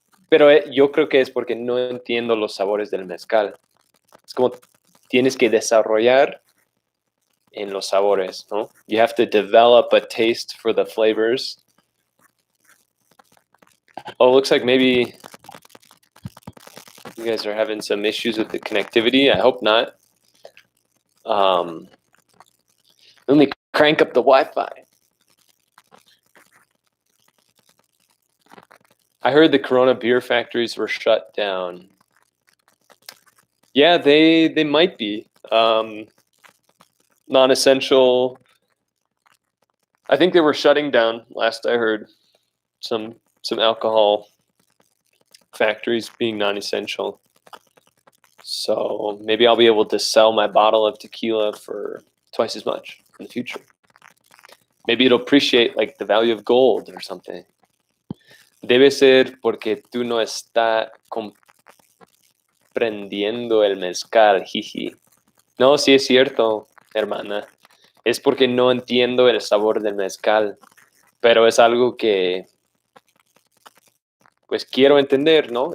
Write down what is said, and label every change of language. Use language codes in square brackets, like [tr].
[es] Pero yo creo que es porque no entiendo los sabores del mezcal. Es como tienes que desarrollar en los sabores, ¿no? [en] You have to develop a taste for the flavors. Oh, looks like maybe you guys are having some issues with the connectivity. I hope not. Let me crank up the Wi-Fi. I heard the Corona beer factories were shut down. Yeah, they might be. Non-essential. I think they were shutting down, last I heard. Some alcohol factories being non-essential. So maybe I'll be able to sell my bottle of tequila for twice as much in the future. Maybe it'll appreciate like the value of gold or something. [es] Debe ser porque tú no estás comprendiendo el mezcal, jiji. No, sí es cierto, hermana. Es porque no entiendo el sabor del mezcal, pero es algo que pues quiero entender, ¿no?